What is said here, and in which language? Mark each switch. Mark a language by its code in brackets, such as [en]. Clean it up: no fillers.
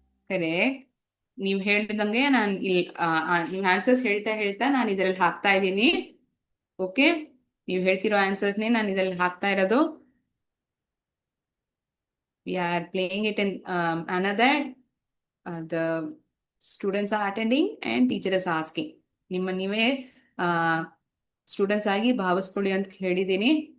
[kn] Correct. ನೀವು ಹೇಳ್ದಂಗೆ ನಾನು ನೀವು ಆನ್ಸರ್ಸ್ ಹೇಳ್ತಾ ಹೇಳ್ತಾ ನಾನು ಇದರಲ್ಲಿ ಹಾಕ್ತಾ ಇದ್ದೀನಿ. ಓಕೆ, ನೀವು ಹೇಳ್ತಿರೋ ಆನ್ಸರ್ಸ್ನೇ ನಾನು ಇದರಲ್ಲಿ ಹಾಕ್ತಾ ಇರೋದು. [en] We are playing it in another. The students are attending and teacher is asking. [kn] ನಿಮ್ಮ ನೀವೇ ಸ್ಟೂಡೆಂಟ್ಸ್ ಆಗಿ ಭಾವಿಸ್ಕೊಳ್ಳಿ ಅಂತ ಹೇಳಿದ್ದೀನಿ.